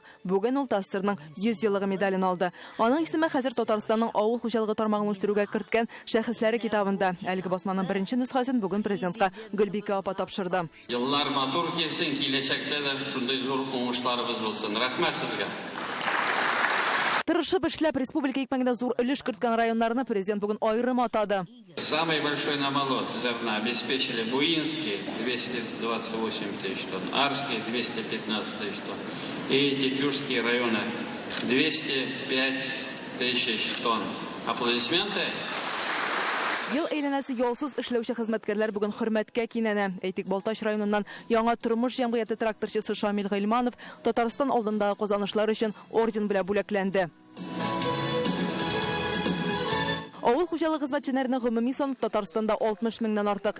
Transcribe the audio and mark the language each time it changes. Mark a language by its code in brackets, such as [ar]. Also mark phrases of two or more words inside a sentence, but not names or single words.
[tt] Бүген ул Тастырның 100 еллыгы медален алды. Аның исеме хәзер Татарстанның авыл хуҗалыгы тармагын үстерүгә керткән шәхесләре китабында. Әлеге басманың беренче нөсхәсен бүген президентка Гөлбика апа тапшырды. Еллар матур килсен, киләчәктә дә шундый зур уңышларыбыз булсын. Рәхмәт сезгә. Тырышып эшләп республика икмәгенә зур өлеш керткән районнарны президент бүген аерым атады. [ru] Самый большой намолот зерна обеспечили Буинский 228 тысяч тонн, Арский 215 тысяч тонн и Тетюшские районы 205 тысяч тонн. Аплодисменты. [tt] Ел әйләнәсе ялсыз эшләүче хезмәткәрләр бүген хөрмәткә кинәнә. Әйтик, Балтач районыннан яңа тормыш җәмгыяте тракторчысы Шамил Гыйльманов Татарстан алдындагы казанышлары өчен орден белән бүләкләнде. Авыл хуҗалыгы хезмәтчеләренең гомуми саны Татарстанда 60 меңнән артык.